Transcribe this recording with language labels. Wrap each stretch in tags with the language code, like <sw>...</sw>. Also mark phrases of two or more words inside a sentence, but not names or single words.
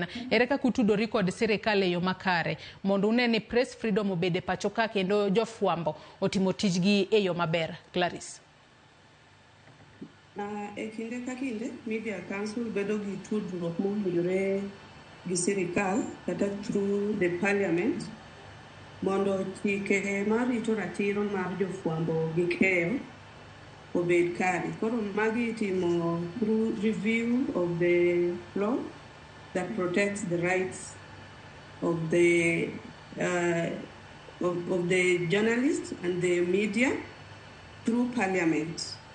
<luo>Ere kaka utudori kod sirikal e yo makare mondo une ni</luo> <en>press freedom</en> <luo>obede pacho ka kendo jofwambo otimo tijgi e yo maber? Clarice. E kinde ka kinde Media Council bedo gi tudruok mowinjore gi sirikal kata</luo> <en>through the parliament</en> <luo>mondo chike marito ratiro mar jofwambo gi keyo obed kare. Koro magi itimo</luo> <en>through review of the law that protects the rights of the journalists and the media through parliament.</en>